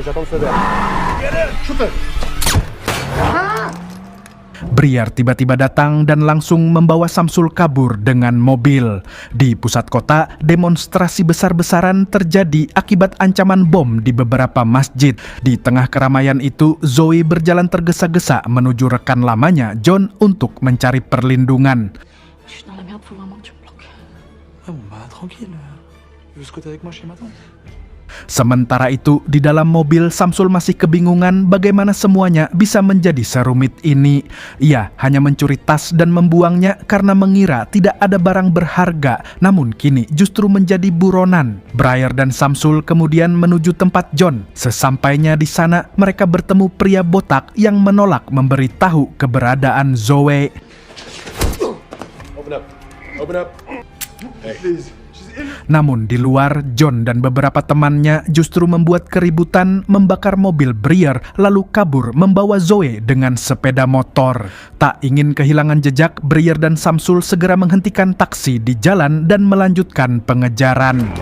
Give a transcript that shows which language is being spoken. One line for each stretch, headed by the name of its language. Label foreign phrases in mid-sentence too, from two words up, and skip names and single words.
Indonesian: Briar tiba-tiba datang dan langsung membawa Samsul kabur dengan mobil. Di pusat kota, demonstrasi besar-besaran terjadi akibat ancaman bom di beberapa masjid. Di tengah keramaian itu, Zoe berjalan tergesa-gesa menuju rekan lamanya, John, untuk mencari perlindungan.
French: Je suis dans la merde, faut vraiment que tu me bloques. Ah bon, bah tranquille. Juste côté avec moi chez ma tante.
Indonesian: Sementara itu, di dalam mobil, Samsul masih kebingungan bagaimana semuanya bisa menjadi serumit ini. Ia hanya mencuri tas dan membuangnya karena mengira tidak ada barang berharga, namun kini justru menjadi buronan. Briar dan Samsul kemudian menuju tempat John. Sesampainya di sana, mereka bertemu pria botak yang menolak memberitahu keberadaan Zoe.
English: Open up. Open up. Hey, please.
Indonesian: Namun di luar, John dan beberapa temannya justru membuat keributan, membakar mobil Briar, lalu kabur membawa Zoe dengan sepeda motor. Tak ingin kehilangan jejak, Briar dan Samsul segera menghentikan taksi di jalan dan melanjutkan pengejaran.